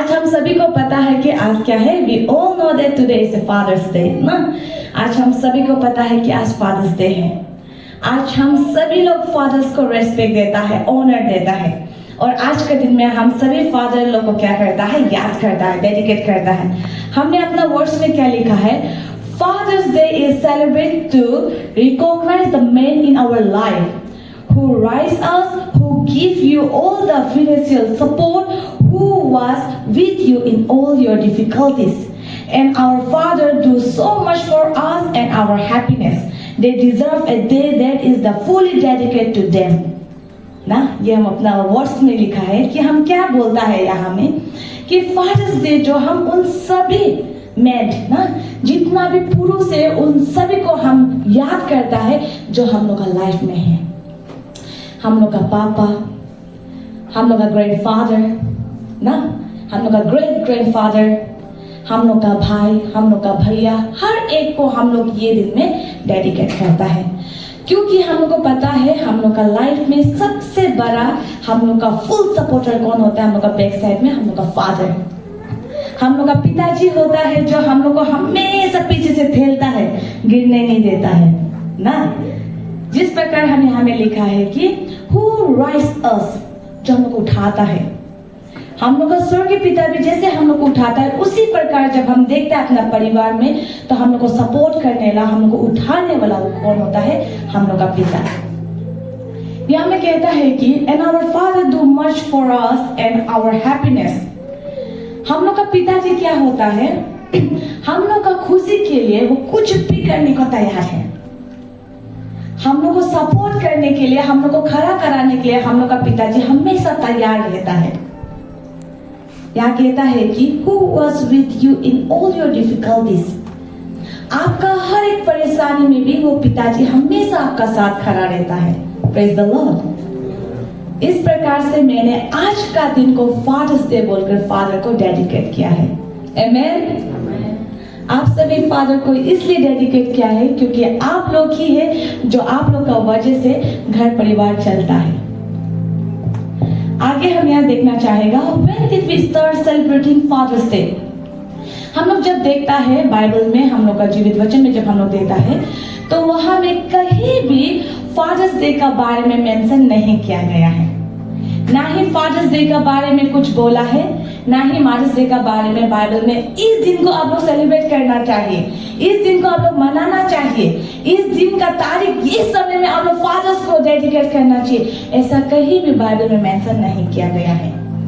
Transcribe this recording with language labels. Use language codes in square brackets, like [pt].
[hi] हम सभी को पता है कि आज क्या है, [en] we all know that today is Father's Day [hi] ना। आज हम सभी को पता है कि आज Father's Day है। आज हम सभी लोग फादर्स को रेस्पेक्ट देता है, ऑनर देता है। और आज के दिन में हम सभी फादर लोग को क्या करता है, याद करता है, डेडिकेट करता है। हमने अपना वर्ड्स में क्या लिखा है, [en] Father's Day is celebrated to recognize the men in our life who raise us, who give you all the financial support, who was with you in all your difficulties. And our Father do so much for us and our happiness. They deserve a day that is the fully dedicated to them. [hi] ना, ये हम अपना words में लिखा है कि हम क्या बोलता है यहाँ में कि फादर्स डे जो हम उन सभी मैन ना, जितना भी पुरुष है, उन सभी को हम याद करता है जो हम लोग का लाइफ में है। हम लोग का पापा, हम लोग का ग्रैंडफादर ना, हम लोग का ग्रेट ग्रैंडफादर, हम लोग का भाई, हम लोग का भैया, हर एक को हम लोग ये दिन में डेडिकेट करता है। क्योंकि हम लोग को पता है हम लोग का लाइफ में सबसे बड़ा हम लोग का फुल सपोर्टर कौन होता है, हम लोग का बैक साइड में हम लोग का फादर, हम लोग का पिताजी होता है जो हम लोग को हमेशा पीछे से ठेलता है, गिरने नहीं देता है ना। जिस प्रकार हमें यहाँ में लिखा है कि [en] who rise us, [hi] जो हम लोग को उठाता है, हम लोग का स्वर्गीय पिता भी जैसे हम लोग को उठाता है, उसी प्रकार जब हम देखते हैं अपना परिवार में तो हम लोग को सपोर्ट करने वाला, हम लोग को उठाने वाला कौन होता है, हम लोग का पिता। यहाँ में कहता है कि [en] and our father do much for us and our happiness। [hi] हम लोग का पिताजी क्या होता है, हम लोग का खुशी के लिए वो कुछ भी करने को तैयार है। हम लोग को सपोर्ट करने के लिए, हम लोग को खड़ा कराने के लिए हम लोग का पिताजी हमेशा तैयार रहता है। यहाँ कहता है कि [en] who was with you in all your difficulties। [hi] आपका हर एक परेशानी में भी वो पिताजी हमेशा आपका साथ खड़ा रहता है। [en] Praise the Lord। [hi] इस प्रकार से मैंने आज का दिन को फादर्स डे बोलकर फादर को डेडिकेट किया है। आमेन। आप सभी फादर को इसलिए डेडिकेट किया है क्योंकि आप लोग ही है जो आप लोग का वजह से घर परिवार चलता है। आगे हम यहाँ देखना चाहेगा [en] when did we start celebrating Father's Day। [hi] हम लोग जब देखता है बाइबल में, हम लोग का जीवित वचन में जब हम लोग देखता है तो वहां में कहीं भी फादर्स डे का बारे में मेंशन नहीं किया गया है। ना ही फादर्स डे का बारे में कुछ बोला है, ना ही मदर्स डे का बारे में बाइबल में इस दिन को आप लोग सेलिब्रेट करना चाहिए, इस दिन को आप लोग मनाना चाहिए, इस दिन का तारीख इस समय में आप लोग फादर्स को डेडिकेट करना चाहिए, ऐसा कहीं भी बाइबल में मेंशन नहीं किया गया है।